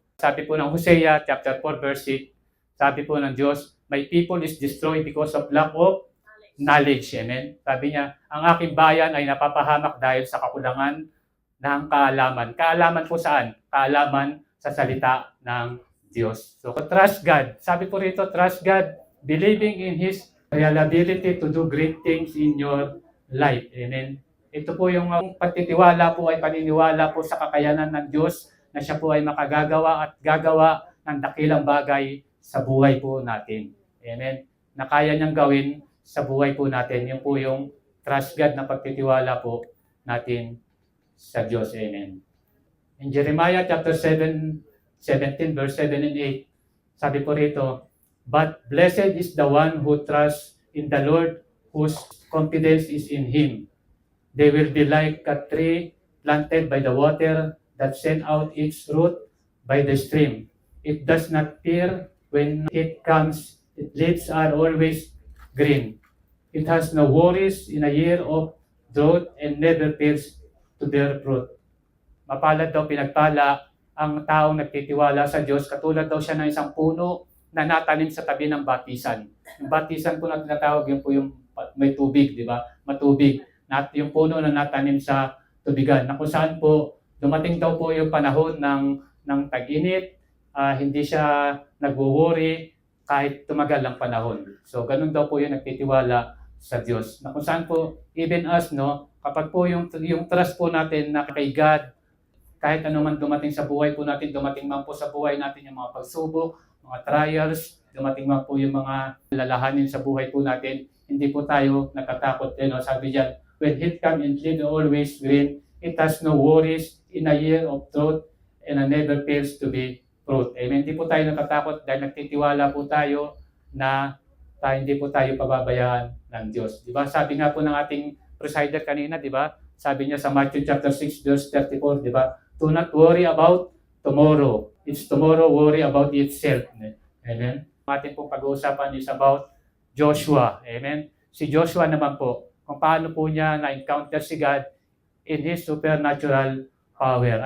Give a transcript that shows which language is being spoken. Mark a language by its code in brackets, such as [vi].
[tl] Sabi po ng [en] Hosea chapter 4 verse 6, [tl] sabi po ng Diyos, [en] my people is destroyed because of lack of knowledge. Amen? [tl] Sabi niya, ang aking bayan ay napapahamak dahil sa kakulangan ng kaalaman. Kaalaman po saan? Kaalaman sa salita ng Diyos. [en] So, trust God. [tl] Sabi po rito, [en] trust God, believing in His reliability to do great things in your life. Amen. [tl] Ito po yung pagtitiwala po ay paniniwala po sa kakayanan ng Diyos na siya po ay makagagawa at gagawa ng dakilang bagay sa buhay po natin. Amen. Na kaya niyang gawin sa buhay po natin. Yung po yung [en] trust God [tl] na pagtitiwala po natin sa Diyos. Amen. [en] In Jeremiah chapter 17 verse 7 and 8, [tl] sabi po rito, [en] but blessed is the one who trusts in the Lord, whose confidence is in Him. They will be like a tree planted by the water that sends out its root by the stream. It does not fear when it comes. Its leaves are always green. It has no worries in a year of drought and never fails to bear fruit. [tl] Mapalad daw, pinagpala ang taong nagtitiwala sa Diyos. Katulad daw siya ng isang puno na natanim sa tabi ng batisan. Yung batisan po na tinatawag, yun po yung may tubig, di ba? Matubig. Yung puno na natanim sa tubigan. Na kung saan po, dumating daw po yung panahon ng tag-init, hindi siya nag-worry kahit tumagal ang panahon. So, ganun daw po yung nagtitiwala sa Diyos. Na kung saan po, [en] even us, [tl] no, kapag po yung trust po natin na kay God, kahit ano man dumating sa buhay po natin, dumating man po sa buhay natin yung mga pagsubok, mga trials, dumating man po yung mga lalahanin sa buhay po natin, hindi po tayo natatakot. No? Sabi diyan, [en] when heat come and lead always green, it has no worries in a year of drought and never fails to be fruit. Amen. [tl] Hindi po tayo natatakot dahil nagtitiwala po tayo na hindi po tayo pababayaan ng Diyos. Di ba? Sabi nga po ng ating presider kanina, di ba? Sabi niya sa Matthew chapter 6 verse 34, di ba? [en] Do not worry about tomorrow. It's tomorrow worry about itself. [tl] Amen? Ang ating pong pag-uusapan is about Joshua. Amen? Si Joshua naman po, kung paano po niya na-encounter si God in His supernatural power.